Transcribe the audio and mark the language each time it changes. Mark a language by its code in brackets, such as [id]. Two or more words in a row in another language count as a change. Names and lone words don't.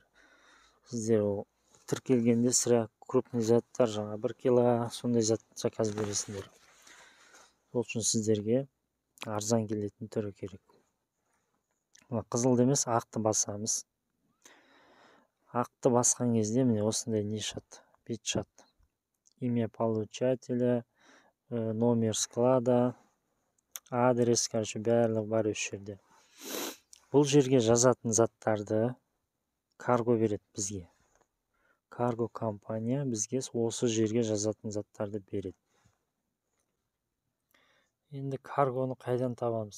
[kk] Сіздер тіркелгенде сірә крупный заттар, жаңа 1 кило сондай зат заказ бересіңдер. Сол үшін сіздерге арзан келетін түрі керек. Қызыл емес, ақты басамыз. Ақты басқан кезде міне осындай не шығады, бет шығады. [ru] Имя получателя, номер склада, адрес, [kk] короче, барлығы бар осы жерде. Бұл жерге жазатын заттарды карго береді бізге. Карго компания бізге осы жерге жазатын заттарды береді. Енді каргоны қайдан табамыз?